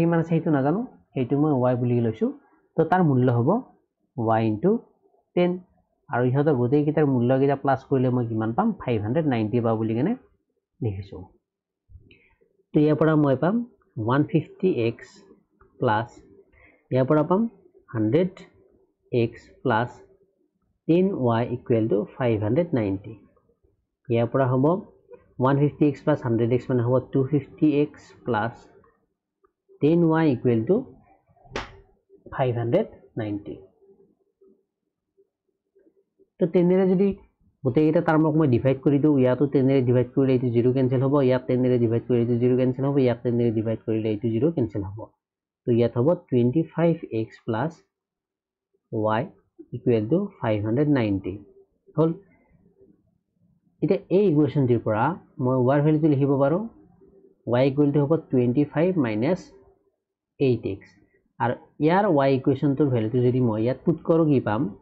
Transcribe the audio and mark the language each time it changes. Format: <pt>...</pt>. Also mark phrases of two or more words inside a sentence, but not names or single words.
<as>কিমান আছে হেতু নাজানো হেতু মই y বুলি লৈছো তো তাৰ মূল্য হ'ব y into 10 আৰু ইহতৰ গোটেই কিটাৰ মূল্য কিটা প্লাস কৰিলে মই কিমান পাম 590 পা বুলি কেনে লিখিছো তো ইয়াৰ পৰা মই পাম</as> <en>150x plus</en> <as>ইয়াৰ পৰা পাম</as> <en>100x plus 10y equal to 590</en> <as>ইয়াৰ পৰা হ'ব</as> <en>150x plus 100x</en> <as>মানে হ'ব</as> <en>250x plus 10y equal to 590</en> <as>তো 10 ৰে যদি গোটেই এটা টাৰ্মক মই ডিভাইড কৰি দিও ইয়াতো 10 ৰে ডিভাইড কৰিলে এইটো 0 কেনসেল হ'ব ইয়াত 10 ৰে ডিভাইড কৰিলে এইটো 0 কেনসেল হ'ব ইয়াত 10 ৰে ডিভাইড কৰিলে এইটো 0 কেনসেল হ'ব তো ইয়াত হ'ব</as> <en>25x plus y equal to</en> <as>590 হল এতিয়া এই ইকুৱেশ্যনটিৰ পৰা মই y ৰ ভ্যালুটো লিখিব পাৰো y</as> <en>equal to</en> <as>হ'ব</as> <en>25 minus 8x</en> <as>আৰু ইয়াৰ y ইকুৱেশ্যনটোৰ ভ্যালুটো যদি মই ইয়াত পুট কৰো কি পাম</as>